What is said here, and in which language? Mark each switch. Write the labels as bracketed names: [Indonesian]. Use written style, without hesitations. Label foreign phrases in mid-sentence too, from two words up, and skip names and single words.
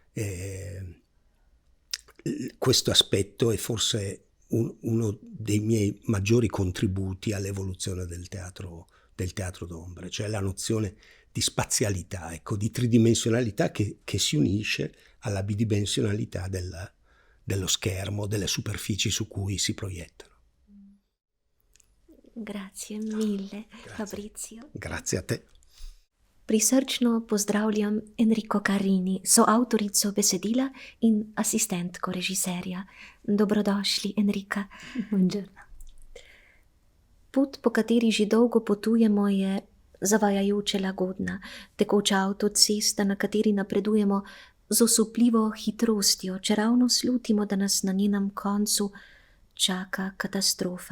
[Italian] questo aspetto è forse uno dei miei maggiori contributi all'evoluzione del teatro d'ombre, cioè la nozione di spazialità, ecco, di tridimensionalità che si unisce alla bidimensionalità dello schermo, delle superfici su cui si proiettano. Grazie mille, Fabrizio. Grazie a te. [Slovenian] Prisrčno pozdravljam Enrico Carini, soavtorico besedila in asistentko režiserja. Dobrodošli, Enrika. [Italian] Buongiorno. [Slovenian] Pot, po kateri že dolgo potujemo, je zavajajoče lagodna, tekoča avtocesta, na kateri napredujemo z osupljivo hitrostjo, čeravno slutimo, da nas na njenem koncu čaka katastrofa.